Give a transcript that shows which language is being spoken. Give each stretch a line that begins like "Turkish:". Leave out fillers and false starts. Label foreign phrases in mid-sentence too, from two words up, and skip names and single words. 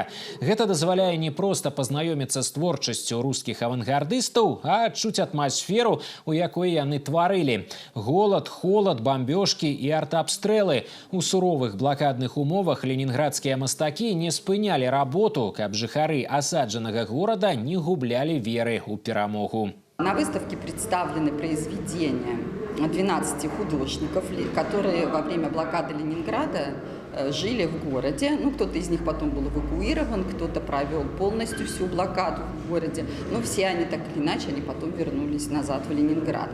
Belarusian: Гэта дазваляе не проста пазнаёміцца з творчасцю рускіх авангардыстаў, а адчуць атмасферу, у якой яны тварылі. Голад, холад, бамбёжкі і артабстрэлы. У суровых блакадных умовах ленінградскія мастакі не спынялі работу, каб жыхары асаджанага горада не гублялі веры ў перамогу.
Russian: На выставке представлены произведения 12 художников, которые во время блокады Ленинграда жили в городе. Ну, кто-то из них потом был эвакуирован, кто-то провел полностью всю блокаду в городе. Но все они так или иначе, они потом вернулись назад в Ленинград.